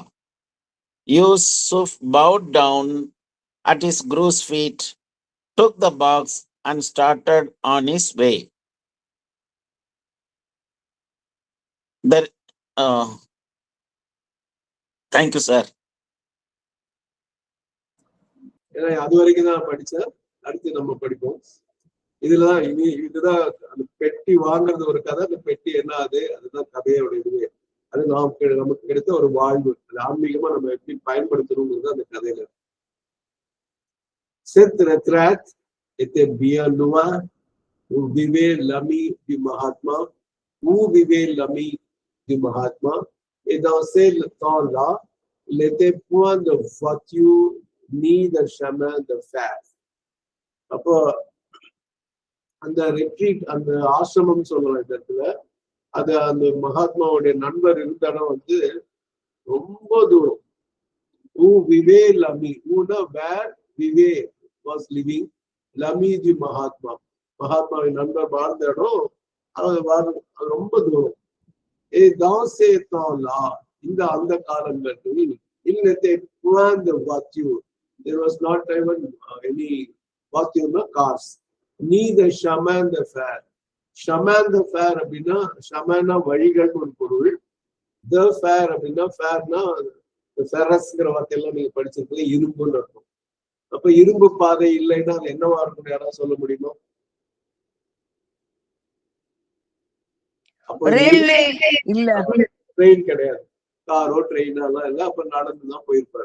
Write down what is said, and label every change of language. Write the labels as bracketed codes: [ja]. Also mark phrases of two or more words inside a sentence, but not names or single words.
[en] Yusuf bowed down at his guru's feet, took the box and started on his way. Thank you, sir. [ta] ஏன்னா அது வரைக்கும் தான் படிச்சேன். அடுத்து நம்ம படிப்போம். இதுலதான் இதுதான் அந்த பெட்டி வாங்குறது ஒரு கதை. அந்த பெட்டி என்ன அதுதான் கதையோட இதுவே. அது நமக்கு கிடைத்த ஒரு வாழ்வு. அது ஆன்மீகமா நம்ம எப்படி பயன்படுத்தணுங்கிறது அந்த கதையில. [fr] Cette retraite était bien loin où vivait l'ami du Mahatma, et dans ces temps-là, il n'était point de voiture ni de chemin de fer. [ta] அப்போ அந்த ரெட்ரீட், அந்த ஆசிரமம் சொல்லலாம் இந்த இடத்துல, அது அந்த மகாத்மாவுடைய நண்பர் இருந்த இடம் வந்து ரொம்ப தூரம். [fr] où vivait l'ami, [ta] ஊனா வேர் விவே [en] was living, [ta] லமி தி மகாத்மா, மகாத்மாவின் நண்பர் வாழ்ந்த இடம் அது ரொம்ப தூரம். இந்த அந்த காலங்களில் [fr] Il n'était point de voiture. [en] There was not even any voiture, no cars. [fr] Neither chemin de fer. Chemin de fer அப்படின்னா chemin [ta] வழிகள் ஒரு பொருள். The fer அப்படின்னா ferனா ஃபெரஸ்ங்கிற வார்த்தையெல்லாம் நீங்க படிச்சிருக்கீங்க, இரும்புன்னு இருக்கும். அப்ப இரும்பு பாதை இல்லைன்னா அது என்னவா இருக்கும், யாராவது சொல்ல முடியுமா? ட்ரெயின் கிடையாது, காரோ ட்ரெயினாலாம் இல்லை, அப்ப நடந்துதான் போயிருப்பாரு.